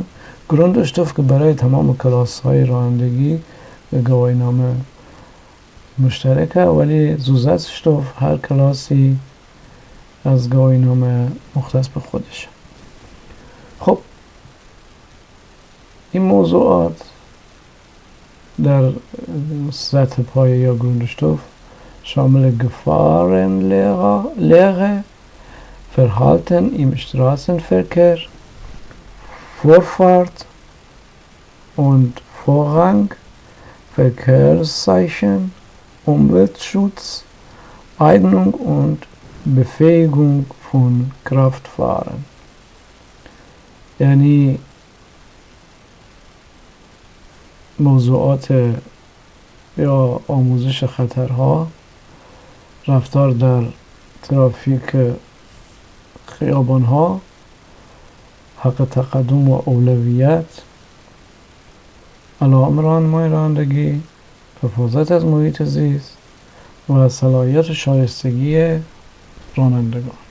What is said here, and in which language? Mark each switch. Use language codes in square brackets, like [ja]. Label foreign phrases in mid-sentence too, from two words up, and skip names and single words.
[fa] Grundstoff که برای تمام کلاس‌های رانندگی گواهینامه مشترکه، ولی Zusatzstoff هر کلاسی از گواهینامه مختص به خودشه. خب این موضوعات در سطح پایه یا [de] Grundstoff شامل Gefahrenlehre، Verhalten im Straßenverkehr، Vorfahrt und Vorrang، Verkehrszeichen، Umweltschutz، Eignung und Befähigung von Kraftfahrern. [fa] یعنی موضوعات یا آموزش خطرها، رفتار در ترافیک خیابانها، حق تقدم و اولویت، علائم راهنمای رانندگی، حفاظت از محیط زیست و صلاحیت و شایستگی رانندگان.